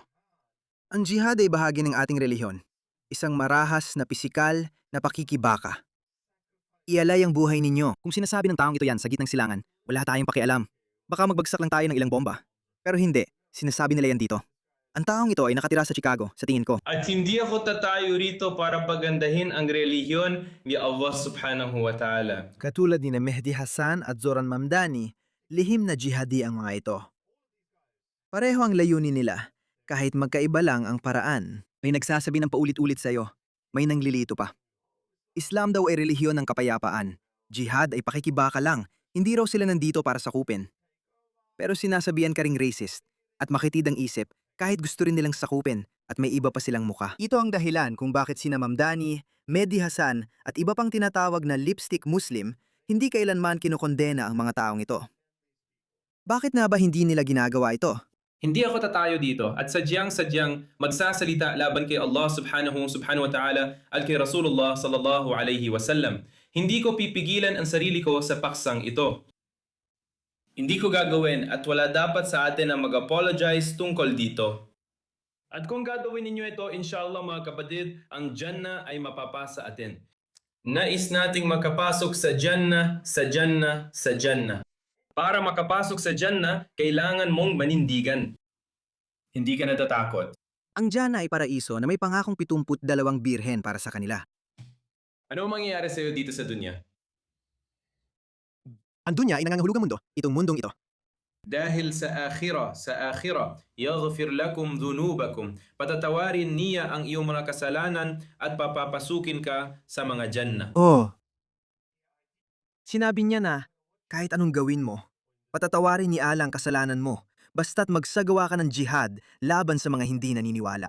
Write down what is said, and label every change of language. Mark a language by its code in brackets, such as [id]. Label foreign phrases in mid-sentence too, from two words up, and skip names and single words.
[tl] Ang jihad ay bahagi ng ating relihiyon. Isang marahas na pisikal na pakikibaka. Ialay ang buhay ninyo. Kung sinasabi ng taong ito yan sa gitnang silangan, wala tayong pakialam. Baka magbagsak lang tayo ng ilang bomba. Pero hindi, sinasabi nila yan dito. Ang taong ito ay nakatira sa Chicago, sa tingin ko. At hindi ako tatayo rito para pagandahin ang relihiyon ni Allah [ar] سبحانه وتعالى. [tl] Katulad ni Mehdi Hasan at Zoran Mamdani, lihim na jihadi ang mga ito. Pareho ang layunin nila, kahit magkaiba lang ang paraan. May nagsasabi ng paulit-ulit sa'yo, may nanglilito pa. Islam daw ay relihiyon ng kapayapaan. Jihad ay pakikibaka lang, hindi raw sila nandito para sakupin. Pero sinasabihan ka ring racist at makitid ang isip kahit gusto rin nilang sakupin at may iba pa silang muka. Ito ang dahilan kung bakit sina Mamdani, Mehdi Hasan at iba pang tinatawag na [en] lipstick Muslim [tl] hindi kailanman kinokondena ang mga taong ito. Bakit nga ba hindi nila ginagawa ito? Hindi ako tatayo dito at sadyang magsasalita laban kay Allah [ar] سبحانه وتعالى [tl] at kay [ar] رسول الله صلى الله عليه وسلم. [tl] Hindi ko pipigilan ang sarili ko sa paksang ito. Hindi ko gagawin at wala dapat sa atin na mag-apologize tungkol dito. At kung gagawin ninyo ito, inshallah mga kapatid, ang Jannah ay mapapasa atin. Nais nating makapasok sa Jannah, sa Jannah, sa Jannah. Para makapasok sa Jannah, kailangan mong manindigan. Hindi ka natatakot. Ang Jannah ay paraiso na may pangakong 72 birhen para sa kanila. Ano ang mangyayari sa iyo dito sa dunya? Ang dunya ay nangangahulugang mundo, itong mundong ito. Dahil sa akhira, [ar] يغفر لكم ذنوبكم. [tl] Patatawarin niya ang iyong mga kasalanan at papapasukin ka sa mga Jannah. Oh, sinabi niya na, kahit anong gawin mo, patatawarin ni Allah ang kasalanan mo, basta't magsagawa ka ng jihad laban sa mga hindi naniniwala.